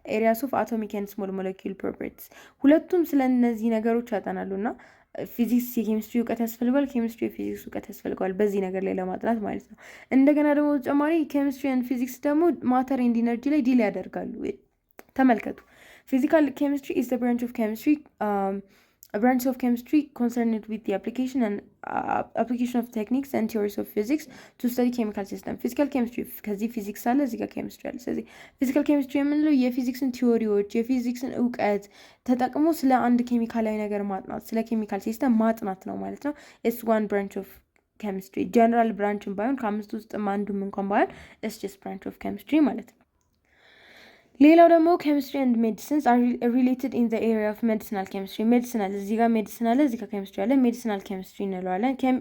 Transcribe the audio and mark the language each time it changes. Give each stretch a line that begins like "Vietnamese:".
Amharic: ኤሪያስ ኦፍ አቶሚክ and small molecule properties። ሁለቱም ስለ እነዚህ ነገሮች ያጠናሉ እና ፊዚክስ የኬሚስትሪ እውቀት ያስፈልገዋል፣ ኬሚስትሪ የፊዚክስ እውቀት ያስፈልገዋል በዚህ ነገር ላይ ለማጥናት ማለት ነው። እንደገና ደግሞ ተጨማሪ ኬሚስትሪ and ፊዚክስ ደግሞ ማተር and ኢነርጂ ላይ ዲል ያደርጋሉ። ተመልከቱ። ፊዚካል ኬሚስትሪ
English: is the branch of chemistry a branch of chemistry concerned with the application of techniques and theories of physics to study chemical system.
Amharic: ፊዚካል ኬሚስትሪ ከዚህ ፊዚክስ አለ፣ እዚህ ጋር ኬሚስትሪ አለ። ስለዚህ ፊዚካል ኬሚስትሪ የምንለው የፊዚክስን ቲዎሪዎች የፊዚክስን እውቀት ተጠቅሞ ስለ አንድ ኬሚካላዊ ነገር ማጥናት፣ ስለ ኬሚካል ሲስተም ማጥናት ነው ማለት ነው።
English: ኢትስ ዋን ብራንች ኦፍ ኬሚስትሪ።
Amharic: ጀነራል ብራንችን ባይሆን ከአምስቱ ውስጥም አንዱም እንኳን ባይሆን
English: ኢትስ ጀስት ብራንች ኦፍ ኬሚስትሪ
Amharic: ማለት ነው። ሌላው ደግሞ
English: ኬሚስትሪ ኤንድ ሜዲሲንስ አር ሪሌትድ ኢን ዘ ኤሪያ ኦፍ ሜዲሲናል ኬሚስትሪ።
Amharic: ሜዲሲናል እዚህ ጋር ሜዲሲን አለ፣ እዚህ ጋር ኬሚስትሪ አለ። ሜዲሲናል ኬሚስትሪ እንለዋለን።